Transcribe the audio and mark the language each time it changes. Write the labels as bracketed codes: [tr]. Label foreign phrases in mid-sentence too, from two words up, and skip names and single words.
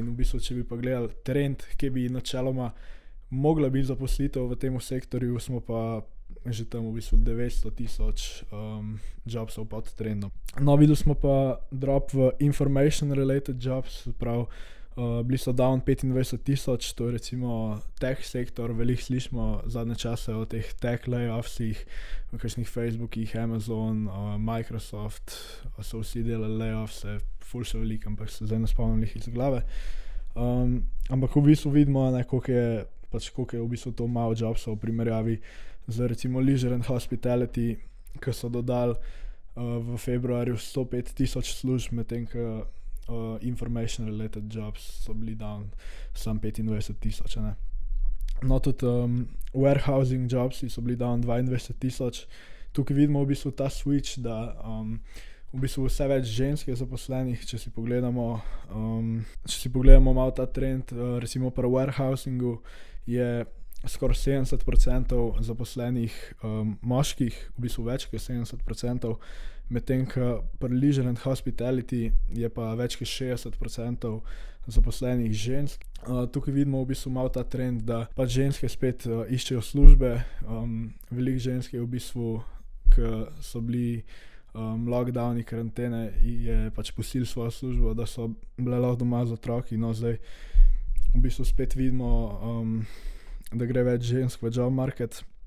[sl] In v bistvu, če bi pa gledali trend, ki bi načeloma mogla biti zaposlitev v tem sektorju, smo pa že tam v bistvu 900,000 jobsov pod trendom. No, videli smo pa drop v [en] information related jobs, [sl] prav bili so down 25,000, to je recimo tech sektor, veliko slišimo zadnje čase o teh [en] tech layoffsih, [sl] v kakšnih Facebookih, Amazon, Microsoft, so vsi delali layoffse, ful še veliko, ampak se zdaj ne spomnim jih iz glave. Ampak v bistvu vidimo, koliko je v bistvu to malo jobsov v primerjavi z recimo [en] leisure and hospitality, [sl] ki so dodali v februarju 105,000 služb, medtem ko [en] information related jobs [sl] so bili down sam 25,000. No, tudi [en] warehousing jobs [sl] so bili down 22,000. Tukaj vidimo v bistvu ta switch, da v bistvu vse več žensk je zaposlenih, če si pogledamo malo ta trend, recimo pri warehousingu je skoraj 70% zaposlenih moških, v bistvu več kot 70%, medtem ko pri [en] leisure and hospitality [sl] je pa več kot 60% zaposlenih žensk. Tukaj vidimo v bistvu malo ta trend, da pač ženske spet iščejo službe, veliko žensk je v bistvu, ki so bili lockdowni, karantene, je pač pustili svojo službo, da so bile lahko doma z otroki, no zdaj v bistvu spet vidimo, da gre več žensk v [en] job market.